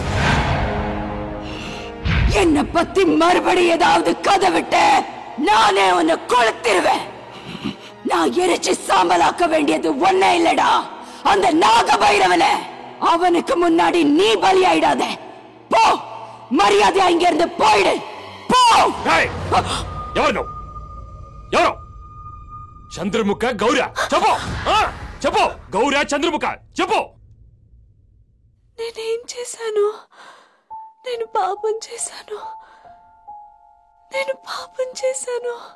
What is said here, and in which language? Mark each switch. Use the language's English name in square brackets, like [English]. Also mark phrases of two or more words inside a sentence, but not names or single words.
[Tamil] என்ன பத்தி மறுபடி ஏதாவது கதை விட்டு நானே உன்னை கொளுத்திருவேன். நான் எரிச்சு சாம்பலாக்க வேண்டியது ஒன்னே இல்லடா, அந்த நாகபைரவன. அவனுக்கு முன்னாடி நீ பலியாயிடாத. போ, மரியாதையா இங்க இருந்து போயிடு. போ. [Telugu] ఎవరు ఎవరు? చంద్రముఖ గౌరా? చెప్పు, చెప్పు. గౌరా చంద్రముఖ చెప్పు. నేనేం చేశాను? నేను పాపం చేశాను. నేను పాపం చేశాను.